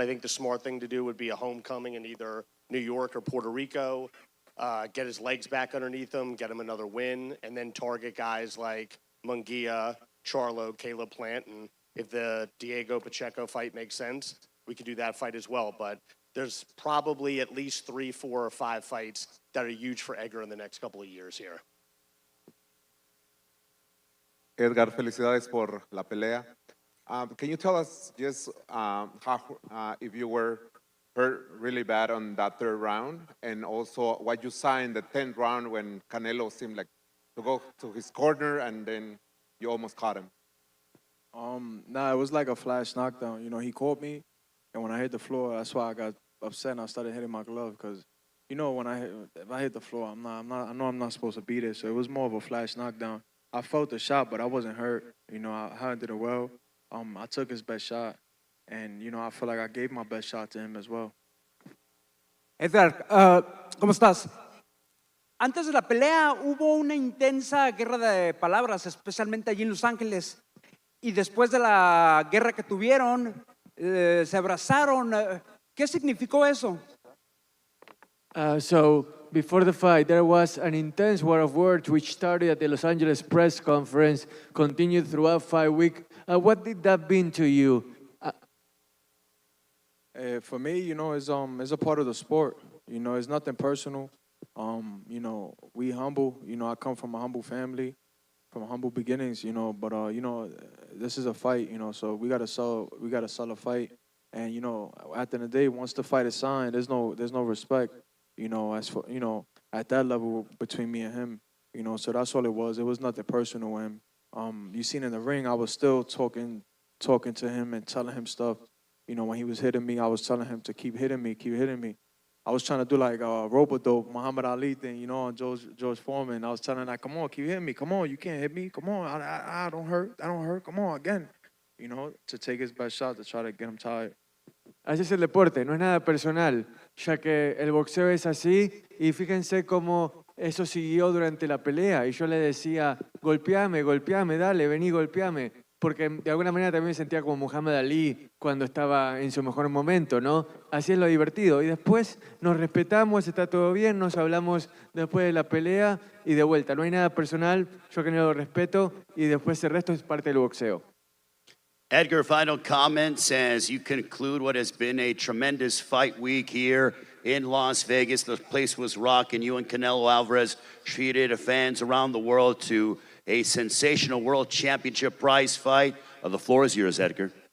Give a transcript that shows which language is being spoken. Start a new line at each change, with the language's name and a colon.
English: I think the smart thing to do would be a homecoming in either New York or Puerto Rico, get his legs back underneath him, get him another win, and then target guys like Munguia, Charlo, Caleb Plant, and if the Diego Pacheco fight makes sense, we could do that fight as well. But there's probably at least 3, 4, or 5 fights that are huge for Edgar in the next couple of years here.
Spanish: Edgar, felicidades por la pelea.
English: Can you tell us just how, if you were hurt really bad on that 3rd round, and also what you saw in the 10th round when Canelo seemed like to go to his corner and then you almost caught him? Nah, it was like a flash knockdown. You know, he caught me, and when I hit the floor, that's why I got upset and I started hitting my glove, because, you know, if I hit the floor, I know I'm not supposed to beat it. So it was more of a flash knockdown. I felt the shot, but I wasn't hurt. You know, I handled it well. I took his best shot, and, you know, I feel like I gave my best shot to him as well.
Spanish: Edgar, ¿cómo estás? Antes de la pelea hubo una intensa guerra de palabras, especialmente allí en Los Ángeles. Y después de la guerra que tuvieron, se abrazaron. ¿Qué significó eso?
English: So before the fight, there was an intense war of words which started at the Los Angeles press conference, continued throughout 5 weeks. What did that mean to you? For me, you know, it's a part of the sport. You know, it's nothing personal. You know, we humble. You know, I come from a humble family, from humble beginnings. You know, but you know, this is a fight. You know, so we gotta sell a fight. And you know, at the end of the day, once the fight is signed, there's no respect. You know, as for, you know, at that level between me and him. You know, so that's all it was. It was nothing personal. And you seen in the ring, I was still talking to him and telling him stuff. You know, when he was hitting me, I was telling him to keep hitting me, keep hitting me. I was trying to do like a rope-a-dope, Muhammad Ali thing, you know, on George Foreman. I was telling him, like, come on, keep hitting me. Come on, you can't hit me. Come on, I don't hurt. I don't hurt. Come on, again. You know, to take his best shot to try to get him tired.
Spanish: Así es el deporte, no es nada personal, ya que el boxeo es así y fíjense cómo eso siguió durante la pelea y yo le decía, golpeame, golpeame, dale, vení, golpeame, porque de alguna manera también me sentía como Muhammad Ali cuando estaba en su mejor momento, ¿no? Así es lo divertido y después nos respetamos, está todo bien, nos hablamos después de la pelea y de vuelta, no hay nada personal, yo que no lo respeto y después el resto es parte del boxeo.
English: Edgar, final comments as you conclude what has been a tremendous fight week here in Las Vegas. The place was rocking. You and Canelo Alvarez treated fans around the world to a sensational world championship prize fight. The floor is yours, Edgar.